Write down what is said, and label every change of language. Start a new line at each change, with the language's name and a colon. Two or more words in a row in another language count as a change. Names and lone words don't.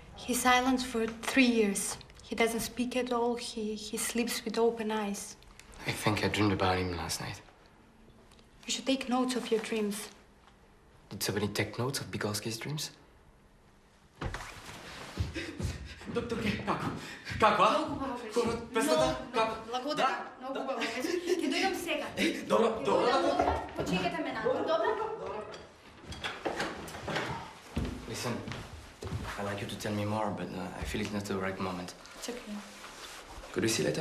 English: He's silent for 3 years. He doesn't speak at all. He sleeps with open eyes. I think I dreamed about him last night. You should take notes of your dreams. Did somebody take notes of Bigorski's dreams?
Bulgarian: Доктор, как ва? Благодаря. Много хубаво. Ще дойдам сега. Добре. Почекайте ме малко. Добре?
English: Listen, I'd like you to tell me more, but I feel it's not the right moment. It's okay. Could we see later?